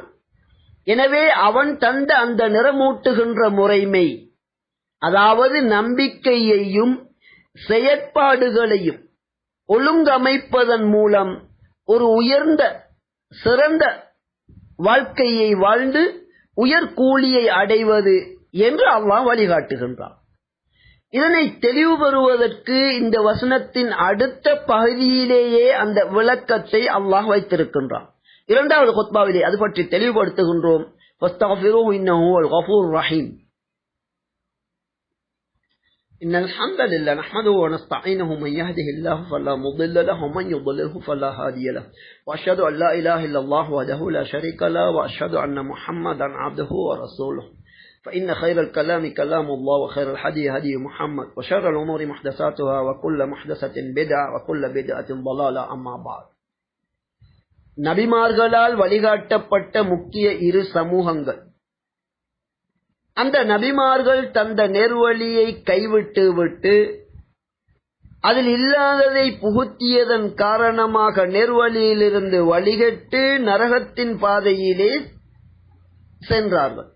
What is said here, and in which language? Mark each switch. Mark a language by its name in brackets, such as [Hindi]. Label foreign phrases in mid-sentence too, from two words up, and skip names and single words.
[Tamil] எனவே அவன் தந்த அந்த நிறமூட்டுகின்ற முறைமை, அதாவது நம்பிக்கையையும் செயற்பாடுகளையும் ஒழுங்கமைப்பதன் மூலம் ஒரு உயர்ந்த சிறந்த வாழ்க்கையை வாழ்ந்து உயர் கூலியை அடைவது என்று அல்லாஹ் வழிகாட்டுகின்றான். இதனை தெளிவு பெறுவதற்கு இந்த வசனத்தின் அடுத்த பகுதியிலேயே அந்த விளக்கத்தை அல்லாஹ் வைத்திருக்கின்றான். 2வது குத்பாவிலே அது பற்றி தெளிவுபடுத்துகின்றோம். [Arabic] فاستغفروه إنه هو الغفور الرحيم. إن الحمد لله نحمده ونستعينه من يهده الله فلا مضل له ومن يضلله فلا هادي له وأشهد أن لا إله إلا الله وحده لا شريك له وأشهد أن محمدا عبده ورسوله فإن خير الكلام كلام الله وخير الهدي هدي محمد وشر الأمور محدثاتها وكل محدثة بدعة وكل بدعة ضلالة أما بعد. [Tamil] நபிமார்களால் வழிகாட்டப்பட்ட முக்கிய 2 சமூகங்கள், அந்த நபிமார்கள் தந்த நேர்வழியை கைவிட்டு விட்டு அதில் இல்லாததை புகுத்தியதன் காரணமாக நேர்வழியிலிருந்து வழிகட்டு நரகத்தின் பாதையிலே சென்றார்கள்.